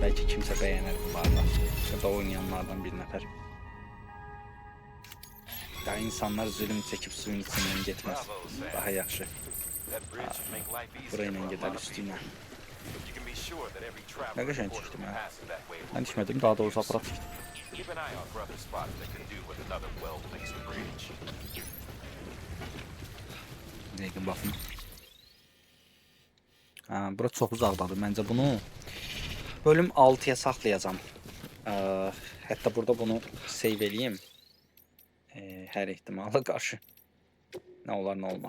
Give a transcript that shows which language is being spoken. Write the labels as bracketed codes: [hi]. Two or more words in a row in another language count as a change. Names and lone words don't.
[az] Bəlkə kimsə bəyənər bunlarla. Ya da oynayanlardan bir nəfər. Ya insanlar zülüm çəkib suyun içindən getməz. Daha yaxşı. Burayla gedər üstünə. Nə qəşəng çıxdım mən. Mən tikmədim, daha doğrusu aparat tikdim. [en] Keep an eye out for other spots that can do with another well-placed bridge. [az] Dəqiqə baxın. Bura çox uzaqdadır. Məncə bunu bölüm 6-ya saxlayacağam. Hətta burada bunu save eləyim. Hər ehtimala qarşı. Nə olar, nə olmaz.